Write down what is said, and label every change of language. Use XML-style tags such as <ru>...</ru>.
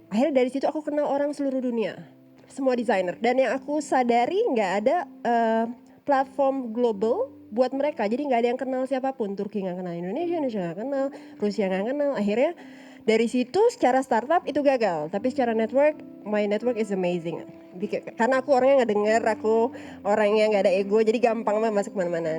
<id>Akhirnya dari situ aku kenal orang seluruh dunia, semua desainer. Dan yang aku sadari nggak ada platform global buat mereka. Jadi nggak ada yang kenal siapapun. Turki nggak kenal Indonesia nggak kenal, Rusia nggak kenal. Akhirnya dari situ secara startup itu gagal. Tapi secara network,</id> <en>my network is amazing.</en> <id>Karena aku orangnya nggak dengar, aku orangnya nggak ada ego, jadi gampang banget masuk kemana-mana.</id>